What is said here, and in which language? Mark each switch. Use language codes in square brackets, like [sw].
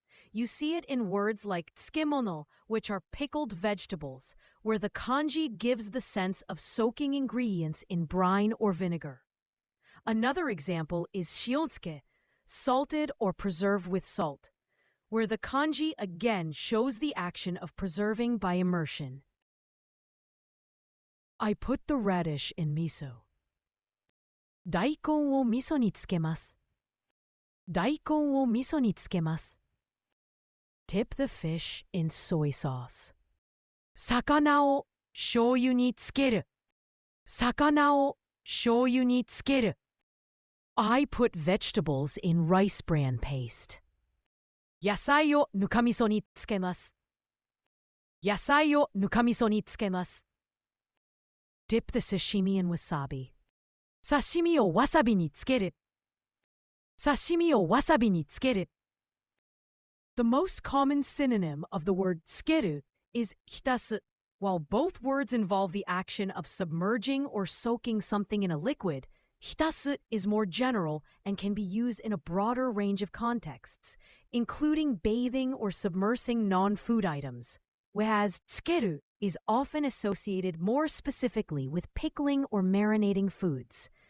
[en] You see it in words like tsukemono, which are pickled vegetables, where the kanji gives the sense of soaking ingredients in brine or vinegar. Another example is shiotsuke, salted or preserved with salt, where the kanji again shows the action of preserving by immersion. I put the radish in miso. [ja] 大根を味噌につけます。大根を味噌につけます。 [en] Tip the fish in soy sauce. [ja] 魚を醤油につける。魚を醤油につける。 [en] I put vegetables in rice bran paste. [ja] 野菜をぬか味噌につけます。野菜をぬか味噌につけます。 [en] Dip the sashimi in wasabi. [ja] 刺身をわさびにつける。刺身をわさびにつける。 [en] The most common synonym of the word tsukeru is hitasu. While both words involve the action of submerging or soaking something in a liquid, hitasu is more general and can be used in a broader range of contexts, including bathing or submersing non-food items, whereas tsukeru is often associated more specifically with pickling or marinating foods.